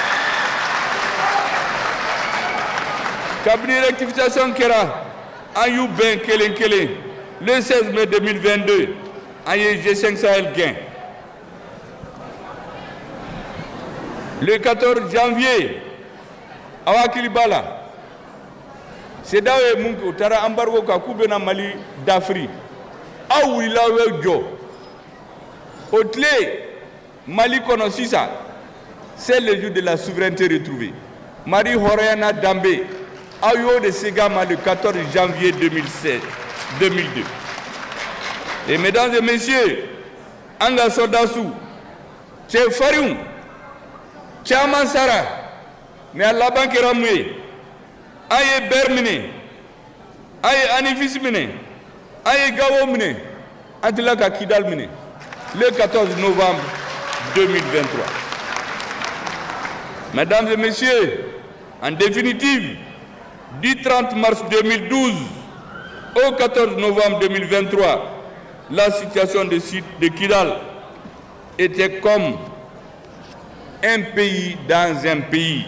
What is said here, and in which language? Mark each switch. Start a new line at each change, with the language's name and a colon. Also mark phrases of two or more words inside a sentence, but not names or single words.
Bambara: kabini rectification kɛra an y'u bɛn kelen kelen
French: le 16 mai 2022
Bambara: an ye G5 Sahel gɛn
French: le 14 janvier
Bambara: aw hakili b'a la CEDEAO ye mun kɛ u taara embargo kan k'u bɛna Mali dafiri aw wulila aw ye jɔ o tile Mali kɔnɔ sisan
French: c'est le jour de la souveraineté retrouvée
Bambara: Mali hɔrɔnya danbe aw y'o de segin ma
French: le 14 janvier 2002 et mesdames et messieurs
Bambara: an ka soldats cɛfarinw caman sara mais a laban kɛra mun ye an ye Ber minɛ an ye Anifis minɛ an ye Gao minɛ an tila ka Kidal minɛ
French: le 14 novembre 2023 mesdames et messieurs en définitive du 30 mars 2012 au 14 novembre 2023 la situation de Kidal était comme un pays dans un pays.